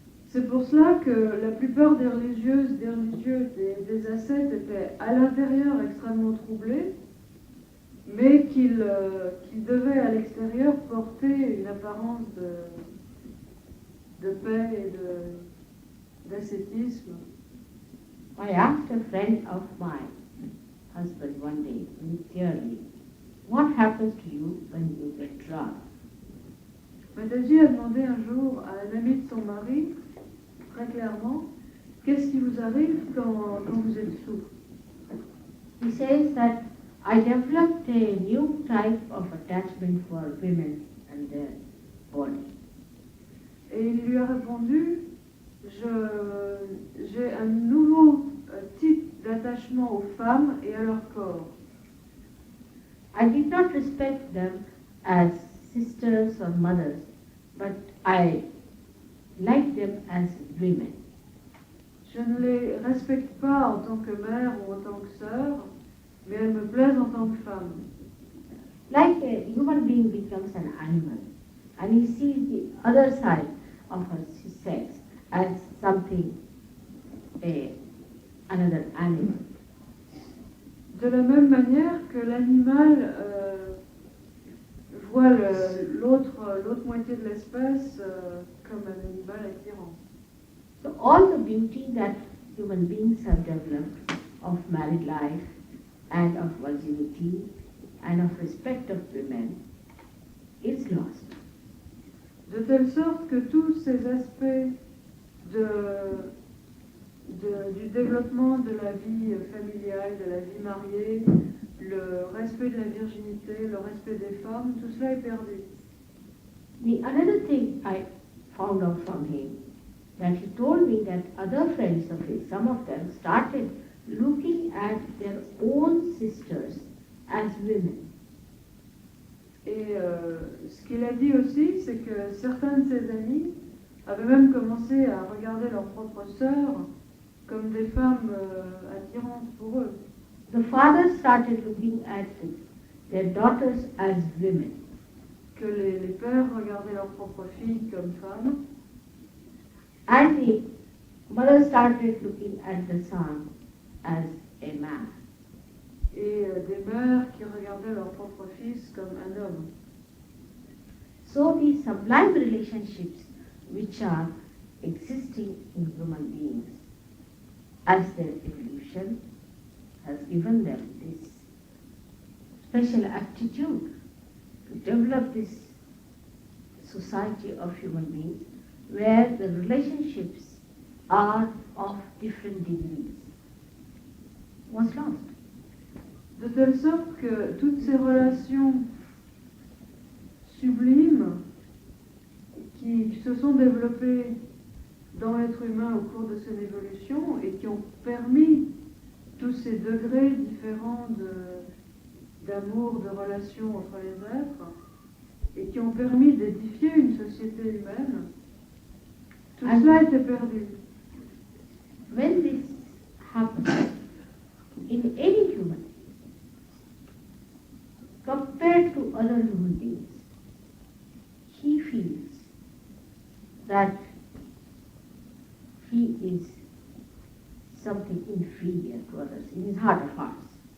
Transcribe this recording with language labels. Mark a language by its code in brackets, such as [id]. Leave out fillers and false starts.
[fr] C'est pour cela que la plupart des religieuses, des religieux, des ascètes étaient à l'intérieur extrêmement troublés, mais qu'ils devaient à l'extérieur porter une apparence de paix et d'ascétisme. [en] I asked a friend of my husband one day, sincerely, what happens to you when you get drunk? [fr] Mataji a demandé un jour à un ami de son mari, très clairement, qu'est-ce qui vous arrive quand vous êtes sous? [en] He says that I developed a new type of attachment for women and their body. [fr] Et il lui a répondu, j'ai un nouveau type d'attachement aux femmes et à leur corps. [en] I did not respect them as sisters or mothers, but I like them as women. [fr] Je ne les respecte pas en tant que mère ou en tant que sœur, mais elles me plaisent en tant que femme. [en] Like a human being becomes an animal, and he sees the other side of her sex as something, another animal. [fr] De la même manière que l'animal voit l'autre moitié de l'espèce comme un animal attirant. [en] So all the beauty that human beings have developed of married life and of virginity and of respect of women is lost. [fr] De telle sorte que tous ces aspects du développement de la vie familiale, de la vie mariée, le respect de la virginité, le respect des femmes, tout cela est perdu. [en] Another thing I found out from him, that he told me that other friends of his, some of them started looking at their own sisters as women. [fr] Et ce qu'il a dit aussi, c'est que certains de ses amis avaient même commencé à regarder leurs propres sœurs comme des femmes attirantes pour eux. [en] The fathers started looking at their daughters as women. [fr] Que les pères regardaient leurs propres filles comme femmes. [en] And the mother started looking at the son as a man. [fr] Et des mères qui regardaient leur propre fils comme un homme. [en] So these sublime relationships which are existing in human beings as their evolution has given them this special aptitude to develop this society of human beings where the relationships are of different degrees was lost. [fr] De telle sorte que toutes ces relations sublimes qui se sont développées dans l'être humain au cours de son évolution et qui ont permis tous ces degrés différents d'amour, de relations entre les êtres et qui ont permis d'édifier une société humaine, tout cela était perdu. [en] When this happens in any human, compared to other human beings, he feels that he is something inferior to others in his heart of hearts.